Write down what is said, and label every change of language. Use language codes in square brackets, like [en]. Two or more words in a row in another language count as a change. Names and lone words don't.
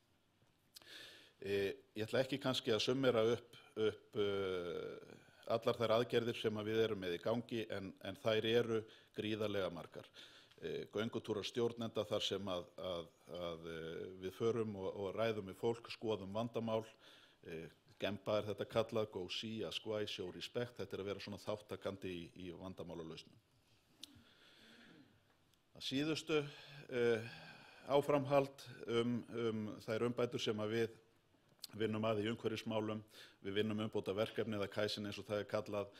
[is] Ég ætla ekki kannski að summera upp allar þær aðgerðir sem við erum með í gangi en þær eru gríðarlega margar. Göngutúrar stjórnenda þar sem að við förum og ræðum við fólk, skoðum vandamál. Gemba er þetta kallað, [en] go see, asquai, show respect. [is] Þetta er að vera svona þáttakandi í vandamálalausnum. Að síðustu áframhald þær umbætur sem að við vinnum að í umhverfismálum. Við vinnum umbóta verkefni eða Kaizen eins og það er kallað.